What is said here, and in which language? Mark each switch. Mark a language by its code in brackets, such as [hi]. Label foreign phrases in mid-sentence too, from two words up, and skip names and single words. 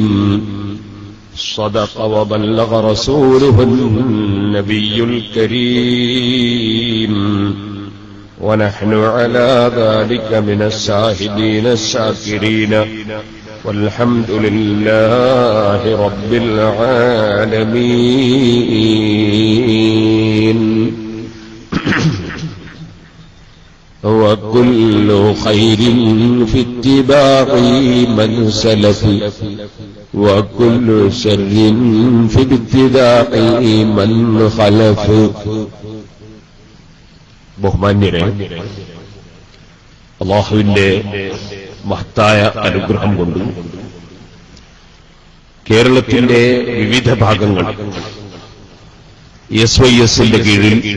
[ar] صدق وبلغ رسوله النبي الكريم، ونحن على ذلك من الشاهدين الشاكرين، والحمد لله رب العالمين. وكل خير في اتباع من سلف، وكل شر في ابتداء من خلف. [ml] ബഹുമാന്യരെ, അല്ലാഹുവിന്റെ മഹത്തായ അനുഗ്രഹം കൊണ്ട് കേരളത്തിന്റെ വിവിധ ഭാഗങ്ങൾ SYSന്റെ കീഴിൽ